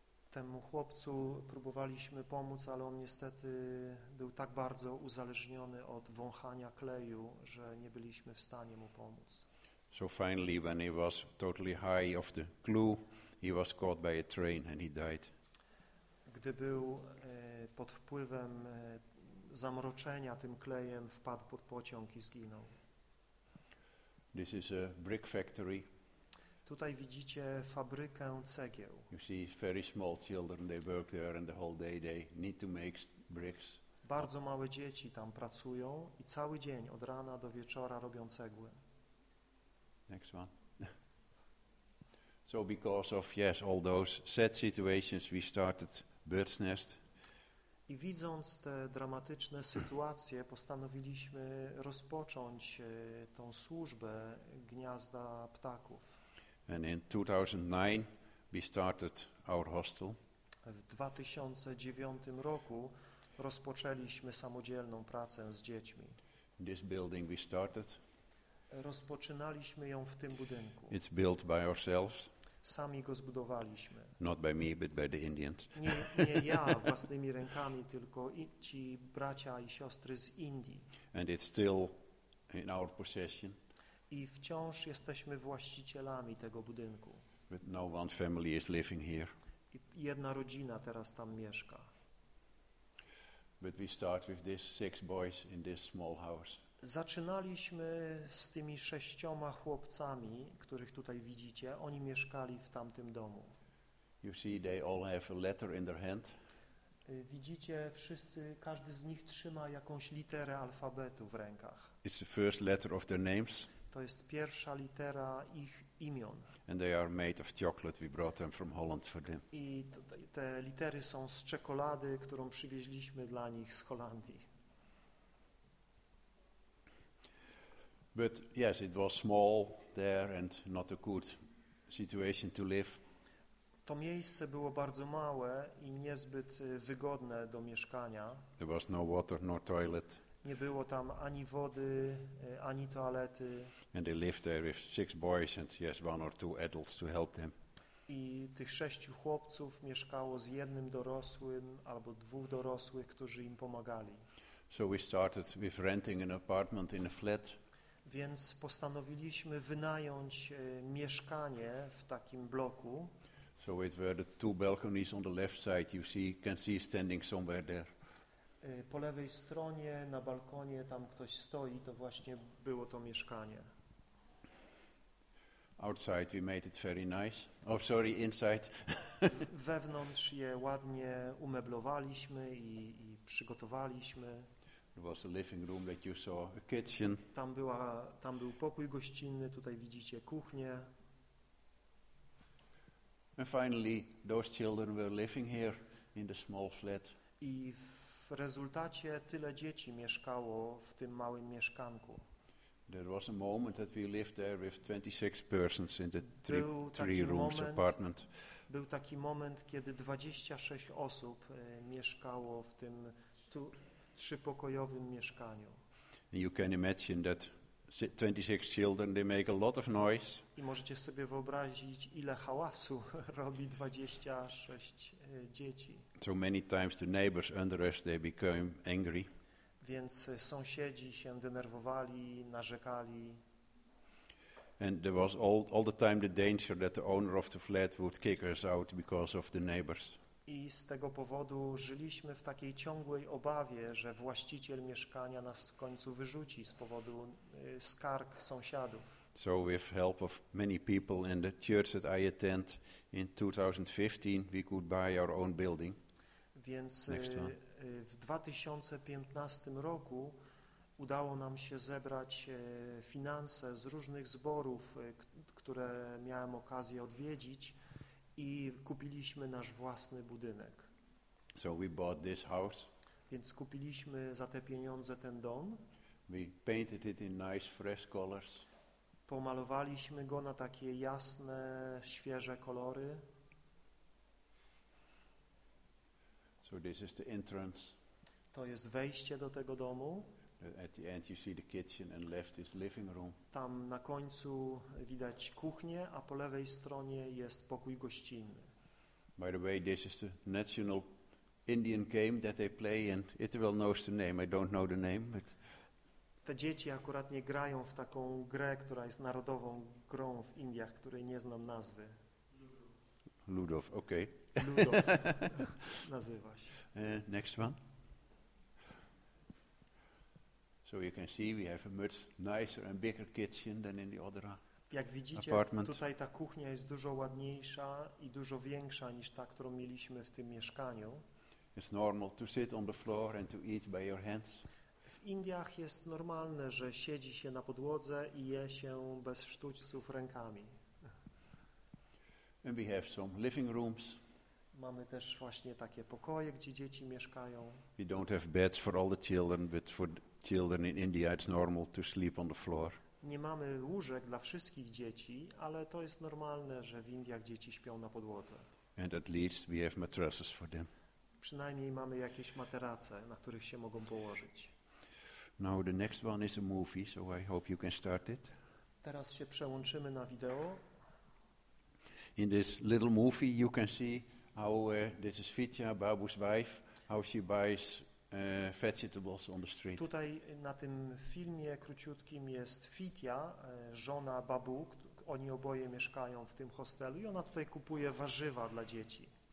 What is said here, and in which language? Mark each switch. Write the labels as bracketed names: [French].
[Polish] Temu chłopcu próbowaliśmy pomóc, ale on niestety był tak bardzo uzależniony od wąchania kleju, że nie byliśmy w stanie mu pomóc. [English] So finally, when he was totally high of the clue, he was caught by a train and he died. [Polish] Gdy był pod wpływem zamroczenia tym klejem, wpadł pod pociąg i zginął. [English] This is a brick factory. [Polish] Tutaj widzicie fabrykę cegieł. [English] You see very small children, they work there and the whole day they need to make bricks. [Polish] Bardzo małe dzieci tam pracują i cały dzień od rana do wieczora robią cegły. [English] Next one. So because of, yes, all those sad situations, we started Bird's Nest. [Polish] I widząc te dramatyczne sytuacje, postanowiliśmy rozpocząć tą służbę gniazda ptaków. [English] And in 2009 we started our hostel. [Polish] W 2009 roku rozpoczęliśmy samodzielną pracę z dziećmi. [English] This building we started. [Polish] Rozpoczynaliśmy ją w tym budynku. [English] It's built by ourselves. [Polish] Sami go zbudowaliśmy. [English] Not by me, but by the Indians. [Polish] Nie ja własnymi rękami, tylko ci bracia i siostry z Indii. [English] And it's still in our possession. [Polish] I wciąż jesteśmy właścicielami tego budynku. [English] But no one family is living here. [Polish] I jedna rodzina teraz tam mieszka. [English] But we start with these six boys in this small house. [Polish] Zaczynaliśmy z tymi sześcioma chłopcami, których tutaj widzicie. Oni mieszkali w tamtym domu. [English] You see, they all have a letter in their hand. [Polish] Widzicie, wszyscy, każdy z nich trzyma jakąś literę alfabetu w rękach. [English] It's the first letter of their names. [Polish] To jest pierwsza litera ich imion. [English] And they are made of chocolate. We brought them from Holland for them. [Polish] I te litery są z czekolady, którą przywieźliśmy dla nich z Holandii. [English] But yes, it was small there and not a good situation to live. [Polish] To miejsce było bardzo małe i niezbyt wygodne do mieszkania. [English] There was no water nor toilet. [Polish] Nie było tam ani wody, ani toalety. [English] And they lived there with six boys and yes, one or two adults to help them. [Polish] I tych sześciu chłopców mieszkało z jednym dorosłym albo dwóch dorosłych, którzy im pomagali. [English] So we started with renting an apartment in a flat. [Polish] Więc postanowiliśmy wynająć mieszkanie w takim bloku. [English] So it were the two balconies on the left side, you see, can see standing somewhere there. [Polish] Po lewej stronie, na balkonie, tam ktoś stoi, to właśnie było to mieszkanie. [English] Outside we made it very nice. Oh, sorry, inside. [Polish] Wewnątrz je ładnie umeblowaliśmy i przygotowaliśmy. [English] There was a living room that you saw, a kitchen. [Polish] Tam był pokój gościnny, tutaj widzicie kuchnię. [English] And finally, those children were living here in the small flat. [Polish] I w rezultacie tyle dzieci mieszkało w tym małym mieszkanku. [English] There was a moment that we lived there with 26 persons in the three rooms apartment. [Polish] Był taki moment, kiedy 26 osób mieszkało w tym trzypokojowym mieszkaniu. [English] You can imagine that 26 children, they make a lot of noise. [Polish] I możecie sobie wyobrazić, ile hałasu robi 26 dzieci. [English] So many times the neighbors under us, they became angry. [Polish] Więc sąsiedzi się denerwowali, narzekali. [English] And there was all the time the danger that the owner of the flat would kick us out because of the neighbors. [Polish] I z tego powodu żyliśmy w takiej ciągłej obawie, że właściciel mieszkania nas w końcu wyrzuci z powodu skarg sąsiadów. [English] So with help of many people in the church that I attend in 2015, we could buy our own building. [Polish] Więc w 2015 roku udało nam się zebrać finanse z różnych zborów, które miałem okazję odwiedzić, i kupiliśmy nasz własny budynek. [English] So we bought this house. [Polish] Więc kupiliśmy za te pieniądze ten dom. [English] We painted it in nice fresh colors. [Polish] Pomalowaliśmy go na takie jasne, świeże kolory. [English] So this is the entrance. [Polish] To jest wejście do tego domu. [English] At the end you see the kitchen and left is living room. [Polish] Tam na końcu widać kuchnię, a po lewej stronie jest pokój gościnny. [English] By the way, this is the national Indian game that they play, and it well knows the name. I don't know the name, but [Polish] te dzieci akurat nie grają w taką grę, która jest narodową grą w Indiach, której nie znam nazwy. [English] Ludow, okay. [Polish] Ludow nazywa się. [English] Next one. So you can see we have a much nicer and bigger kitchen than in the other apartment. [Polish] Jak widzicie, tutaj ta kuchnia jest dużo ładniejsza i dużo większa niż ta, którą mieliśmy w tym mieszkaniu. [English] It's normal to sit on the floor and to eat by your hands. [Polish] W Indiach jest normalne, że siedzi się na podłodze i je się bez sztućców rękami. [English] And we have some living rooms. [Polish] Mamy też właśnie takie pokoje, gdzie dzieci mieszkają. [English] We don't have beds for all the children, but for children in India it's normal to sleep on the floor. [Polish] Nie mamy łóżek dla wszystkich dzieci, ale to jest normalne, że w Indiach dzieci śpią na podłodze. [English] And at least we have mattresses for them. [Polish] Przynajmniej mamy jakieś materace, na których się mogą położyć. [English] Now the next one is a movie, so I hope you can start it. [Polish] Teraz się przełączymy na wideo. [English] In this little movie you can see how this is Fitya, Babu's wife, how she buys vegetables on the street. [Polish] Tutaj na tym filmie króciutkim jest Fitya, żona Babu. Oni oboje mieszkają w tym hostelu i ona tutaj kupuje warzywa dla dzieci.